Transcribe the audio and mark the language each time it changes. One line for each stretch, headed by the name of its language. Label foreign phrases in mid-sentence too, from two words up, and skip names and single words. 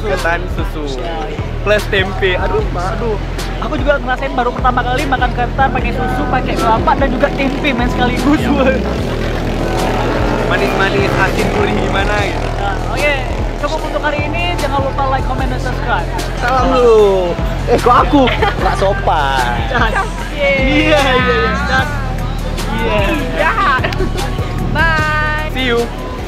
Indonesian: ketan susu Ya, plus tempe. Aduh, aku juga ngerasain baru pertama kali makan ketan pakai susu, pakai kelapa dan juga tempe main sekaligus. manis-manis, asin, gurih gimana gitu. Nah, oke, cukup untuk hari ini. Jangan lupa
English: like, comment,
Indonesian: dan subscribe. Salam dulu. Kok aku nggak sopan? Iya. Jahat.
English: Bye. See you.